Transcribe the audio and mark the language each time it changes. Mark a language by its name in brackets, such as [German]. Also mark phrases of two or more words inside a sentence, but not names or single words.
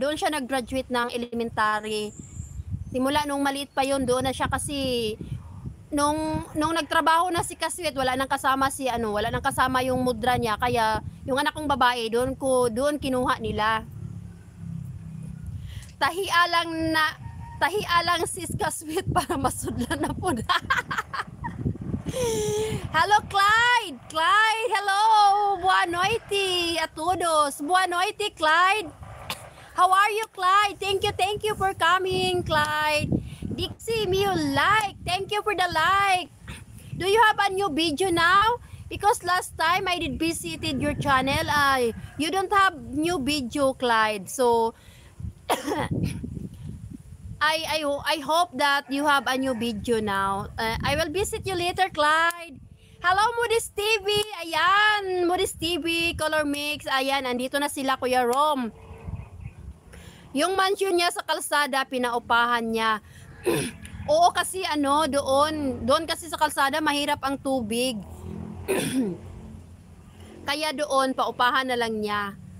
[Filipino] Doon siya nag-graduate ng elementary. Simula nung maliit pa yun, doon na siya kasi nung nagtrabaho na si Kaswit, wala nang kasama si ano, wala nang kasama yung Mudra niya, kaya yung anak kong babae, doon kinuha nila. [Cebuano] Tahi lang sis Kaswit para masudlan na po. [English] Hello Clyde! Clyde, hello! [Portuguese] Boa noite a todos. Boa noite [English] Clyde. How are you Clyde? Thank you for coming Clyde. Dixie, me you like. Thank you for the like. Do you have a new video now? Because last time I did visited your channel, you don't have new video Clyde. So I hope that you have a new video now. I will visit you later, Clyde. Hello, Moody's TV. [Filipino] Ayan, Moody's TV, Color Mix. Ayan, andito na sila, Kuya Rom. Yung mansion niya sa kalsada, pinaupahan niya. Oo, kasi ano, doon kasi sa kalsada, mahirap ang tubig. Kaya doon, paupahan na lang niya.